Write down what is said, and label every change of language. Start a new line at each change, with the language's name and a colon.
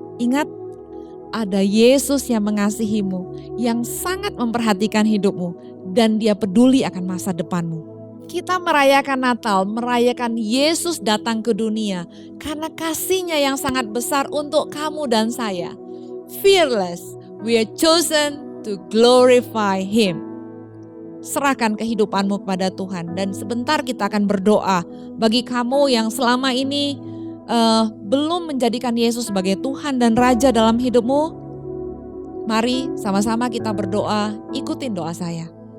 Indonesian: Ingat, ada Yesus yang mengasihimu, yang sangat memperhatikan hidupmu, dan Dia peduli akan masa depanmu. Kita merayakan Natal, merayakan Yesus datang ke dunia karena kasih-Nya yang sangat besar untuk kamu dan saya.
English: Fearless, we are chosen to glorify Him.
Indonesian: Serahkan kehidupanmu kepada Tuhan dan sebentar kita akan berdoa bagi kamu yang selama ini belum menjadikan Yesus sebagai Tuhan dan Raja dalam hidupmu. Mari sama-sama kita berdoa, ikutin doa saya.